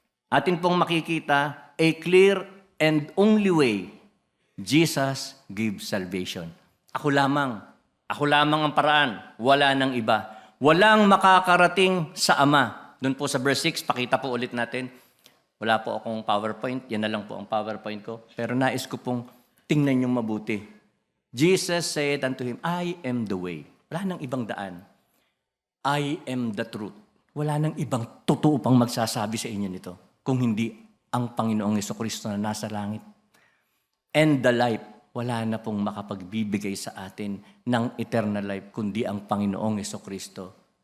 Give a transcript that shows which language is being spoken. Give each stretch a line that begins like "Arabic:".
Filipino: Atin pong makikita,
English: a clear and only way, Jesus gives salvation.
Filipino: Ako lamang ang paraan, wala nang iba. Walang makakarating sa Ama. Doon po sa verse 6, pakita po ulit natin. Wala po akong PowerPoint, yan na lang po ang PowerPoint ko. Pero nais ko pong tingnan yung mabuti.
English: Jesus said unto him, I am the way.
Filipino: Wala nang ibang daan.
English: I am the truth.
Filipino: Wala nang ibang totoo pang magsasabi sa inyo nito. Kung hindi ang Panginoong Hesukristo na nasa langit.
English: And the life,
Filipino: wala na pong makapagbibigay sa atin ng eternal life, kundi ang Panginoong Hesukristo.